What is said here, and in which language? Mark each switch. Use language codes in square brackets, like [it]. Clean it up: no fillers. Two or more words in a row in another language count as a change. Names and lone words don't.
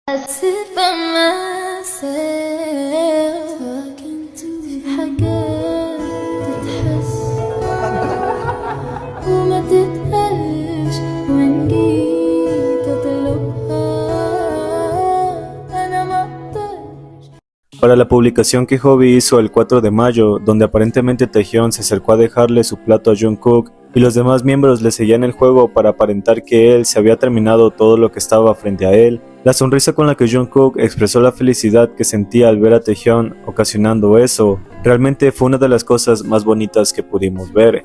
[en] sit by myself talking to [ar] في حاجات تتحس وما تتقالش وإن جيت أطلبها أنا مقدرش. [es] Para la publicación que Hobi hizo el 4 de mayo, donde aparentemente Taehyun se acercó a dejarle su plato a Jungkook y los demás miembros le seguían el juego para aparentar que él se había terminado todo lo que estaba frente a él, la sonrisa con la que Jungkook expresó la felicidad que sentía al ver a Taehyun ocasionando eso, realmente fue una de las cosas más bonitas que pudimos ver.